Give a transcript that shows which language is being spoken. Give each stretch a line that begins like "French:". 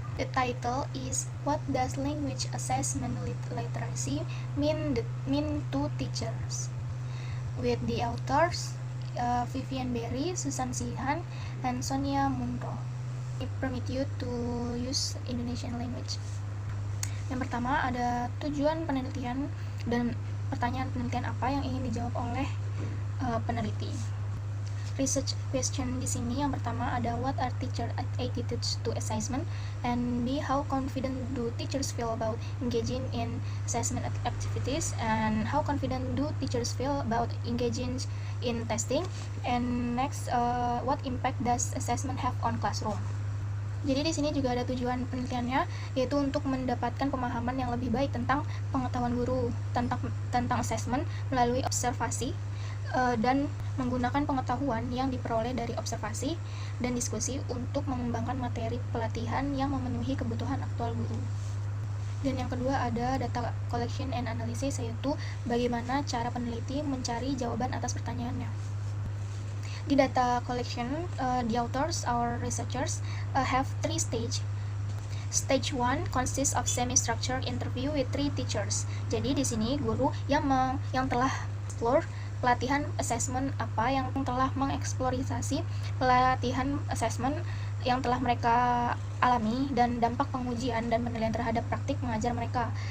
English: The title is "What Does Language Assessment Literacy mean to Teachers?" with the authors Vivian Berry, Susan Sihan, and Sonia Munro. I permit you to use Indonesian language.
Indonesian: Yang pertama ada tujuan penelitian dan pertanyaan penelitian apa yang ingin dijawab oleh peneliti.
English: Research question
Indonesian: di sini yang pertama ada
English: what are teacher attitudes to assessment, and B, how confident do teachers feel about engaging in assessment activities, and how confident do teachers feel about engaging in testing, and next what impact does assessment have on classroom.
Indonesian: Jadi di sini juga ada tujuan penelitiannya, yaitu untuk mendapatkan pemahaman yang lebih baik tentang pengetahuan guru tentang assessment melalui observasi dan menggunakan pengetahuan yang diperoleh dari observasi dan diskusi untuk mengembangkan materi pelatihan yang memenuhi kebutuhan aktual guru. Dan yang kedua ada
English: data collection and analysis,
Indonesian: yaitu bagaimana cara peneliti mencari jawaban atas pertanyaannya.
English: Di data collection, the authors or researchers have 3 stages. Stage 1 consists of semi-structured interview with 3 teachers.
Indonesian: Jadi di sini guru yang telah explore pelatihan assessment apa, yang telah mengeksplorasi pelatihan assessment yang telah mereka alami dan dampak pengujian dan penilaian terhadap praktik mengajar mereka.